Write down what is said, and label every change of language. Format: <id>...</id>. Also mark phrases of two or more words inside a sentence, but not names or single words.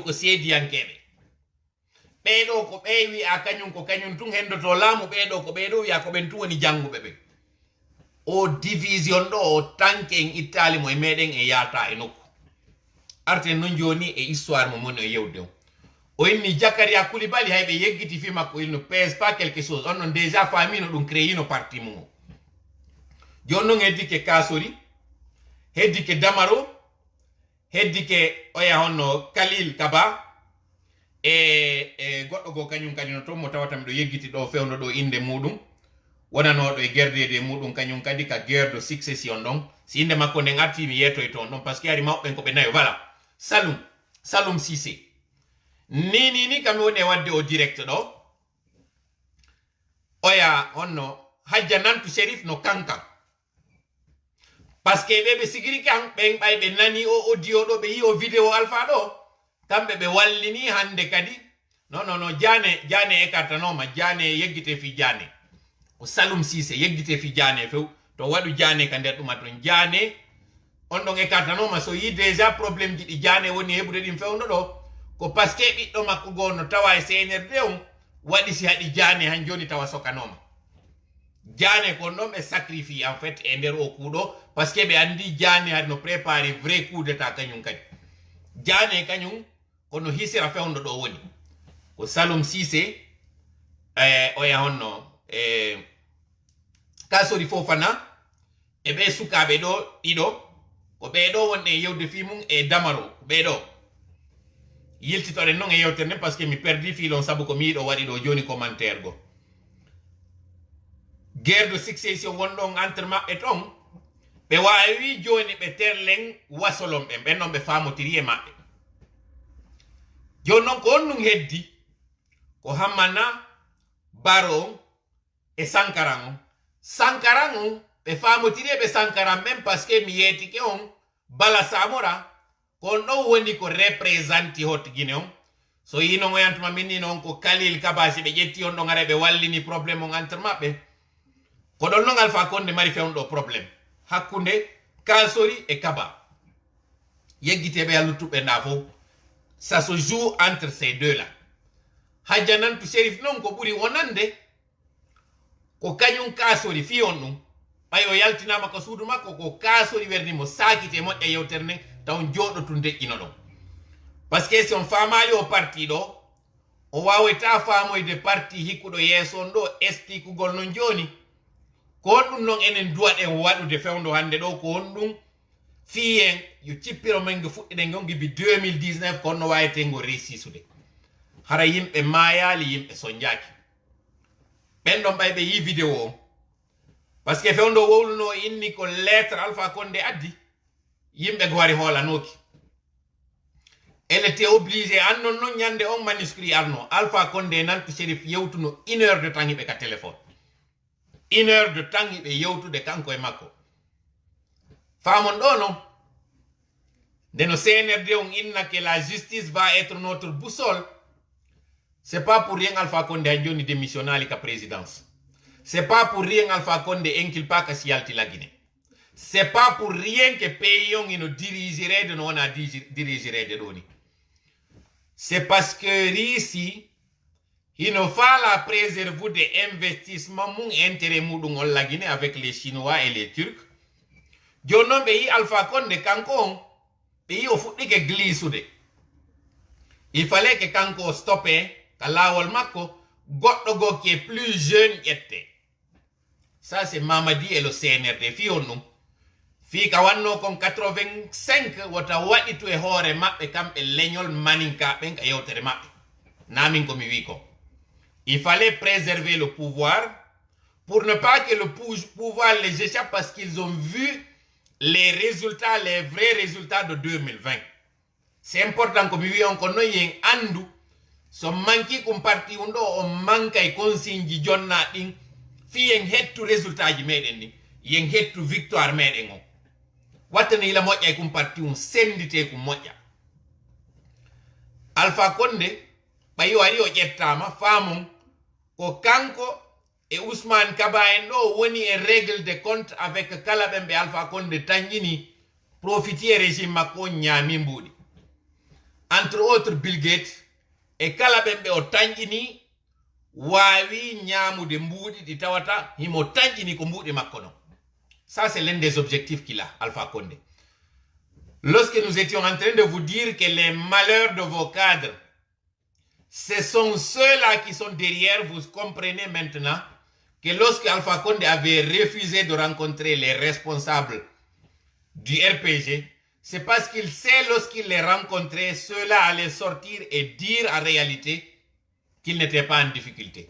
<ff>ko Seediyankeɓe ɓeɗo ko ɓe wi'a kañum ko kañum tun hendoto laamu ɓeɗo ko ɓeɗo wi'a ko ɓen tun woni janguɓe ɓe o division ɗo o tanke en ittali mo e meɗen e yata e nokku arten noon joni e histoire mo moni e yewde o inni Jakaria Coulibaly hayɓe yeggiti fi makko</ff> <fr>il ne pèse pas quelque chose</fr> <ff>on non déjà famino ɗum créino parti mum o joni noon heddike Kasori heddike Damaro heddike oya honno Khalil Kaba goɗɗo go kañum kadi no toon mo tawata miɗo yeggiti ɗo fewno ɗo inde muɗum wonanoɗo e gerdede muɗum kañum kadi ka</ff> <fr>guerre de succession</fr> <ff>ɗon si inde makko nden arti mi yettoy toon ɗon</ff> <fr>par ce que</fr> <ff>ari mawɓen ko ɓe nayo voilà Saloum Cissé ni kam woni e wadde o direct ɗo oya honno Hadja Nantu Shérif no kankan</ff> <fr>par ce que</fr> <ff>ɓeɓe sigiri kan ɓen ɓay ɓe nani o audio ɗo ɓe yi o vidéo Alpha ɗo kamɓe ɓe wallini hande kadi non Diané écartanoma Diané yeggite fi Diané ko Saloum Cissé yeggite fi Diané few to waɗu Diané ka nder ɗuma ton Diané on ɗon écartanoma so yi déjà probléme ji ɗi Diané woni heɓude ɗin fewno ɗo ko</ff> <fr>par ce que</fr> <ff>ɓiɗɗo makko goo no tawa e CNRD on waɗi si haɗi Diané han joni tawa sokanoma Diané kon ɗon ɓe sacrifie</ff> <fr>en fait</fr> <ff>e nder o kuuɗo</ff> <fr>par ce que</fr> <ff>ɓe andi Diané haɗi no</ff> <fr>préparé vrai coup d'état</fr> <ff>kañum kadi Diané kañum kono hisira fewndo ɗo woni ko Saloum Cissé oya honno Kasori Fofana e ɓe sukaɓe ɗo ɗiɗo ko ɓeɗo wonɗe yewde fi mum e damaro ɓeɗo yiltitoɗen noon e yewtere nden</ff> <fr>par ce que</fr> <ff>mi perdi filon saabu ko mi yiɗo waɗi ɗo joni commentaire go</ff> <fr>guerre de succession</fr> <ff>wonɗon entre maɓɓe ton ɓe wawi joni ɓe terlen wasolon ɓe ɓen noon ɓe famotiri e maɓɓe joni noon ko on ɗum heddi ko Hammana Barrow on e Sankaran on Sankaran on ɓe famotiri ɓe Sankaran</ff> <fr>même par ce que</fr> <ff>mi yetike on Bala Samora ko on ɗon woni ko représente hot Guinée on so yino oyantuma minni noon ko Khalil Kabasi ɓe ƴetti on ɗon ara ɓe wallini probléme on entre maɓɓe ko ɗon noon Alpha Condé mari fewnɗo probléme hakkunde Kasori et Kaba yeggiteɓe yallutuɓe nda fof</ff> <fr>ça se joue entre ces deux là</fr> <ff>hajjanantu Shérif noon ko ɓuri wonande ko kañum Kasori fi on ɗum ɓay o yaltinama ko suudu makko ko Kasori wernimo sakite moƴƴa yewtere nden taw joɗotu deƴƴino ɗon</ff> <fr>par ce que</fr> <ff>si on famali o parti ɗo o wawata famoyde parti hikkuɗo yeeso on ɗo estikugol non joni ko on ɗum noon enen duwaɗen waɗude fewndo hande ɗo ko on ɗum fiyen yo cippiro men go fuɗɗiɗen gon gibi 2019 ko onno wawete ngo réussisude hara yimɓe mayali yimɓe soñjaki ɓen ɗon ɓay ɓe yi vidéo o</ff> <fr>par ce que</fr> <ff>fewndo wowluno inni ko lettre Alpha Condé addi yimɓe go wari hoolanoki</ff> <fr>elle était obligé</fr> <ff>annon noon ñande on manuscrit arno Alpha Condé nantu Shérif yewtuno</ff> <fr>1 heure de temps</fr> <ff>hiɓe ka téléphone</ff> <fr>1 heure de temps</fr> <ff>hiɓe yewtude kanko e makko famon ɗo non nde no CNRD on inna</ff> <fr>que la justice va être notre boussole c'est pas pour rien Alpha Condé</fr> <ff>han joni</ff> <fr>démissionnali ka présidence c'est pas pour rien Alpha Condé inculpa</fr> <ff>ka si yalti</ff> <fr>la Guinée c'est pas pour rien que pays</fr> <ff>on ino dirigerede no wona dirigerede ɗo ni</ff> <fr>c'est parce que</fr> <ff>risi ino fala</ff> <fr>préserve de investissement mum intérêt muɗum on la Guinée avec les Chinois et les Turcs</fr> <ff>joni noon ɓe yi Alpha Condé kanko on ɓe yi o fuɗɗike glisude</ff> <fr>il fallait que</fr> <ff>kanko o stoppe ka lawol makko goɗɗo go</ff> <fr>qui est plus jeune ƴette ça c'est Mamadi et le CNRD</fr> <ff>fi on ɗum fi ka wanno kon 85 wota waɗi to e hoore maɓɓe kamɓe leñol maninka ɓen ka yewtere maɓɓe namin komi wi ko</ff> <fr>il fallait préserver le pouvoir pour ne pas que le pouvoir les échappe parce qu'ils ont vu les résultats, les vrais résultats de 2020. C'est important comme oui</fr> <ff>on kono yen andu so manki kum parti undo o manka e consigne jonna din fi yen hettu résultat ji meden ni yen hettu victoire meden on watani la moƴƴa e kum parti un sendite kum moƴƴa Alpha Condé ɓayi wari o ƴettama famum ko kanko et Ousmane Kaba en ɗo woni e</ff> <fr>règle de compte avec</fr> <ff>kala ɓen ɓe Alpha Condé tañƴini profitier régime makko ñaami mbuɗi</ff> <fr>entre autres</fr> <ff>Bill Gates e kala ɓen ɓe o tañƴini wawi ñamude mbuɗi ɗi tawata himo tañƴini ko mbuɗi makko non</ff> <fr>ça c'est l'un des objectifs qu'il a Alpha Condé lorsque nous étions en train de vous dire que les malheurs de vos cadres ce sont ceux-là qui sont derrière, vous comprenez maintenant que lorsque Alpha Condé avait refusé de rencontrer les responsables du RPG, c'est parce qu'il sait lorsqu'il les rencontrait, ceux-là allaient sortir et dire en réalité qu'ils n'étaient pas en difficulté.</fr>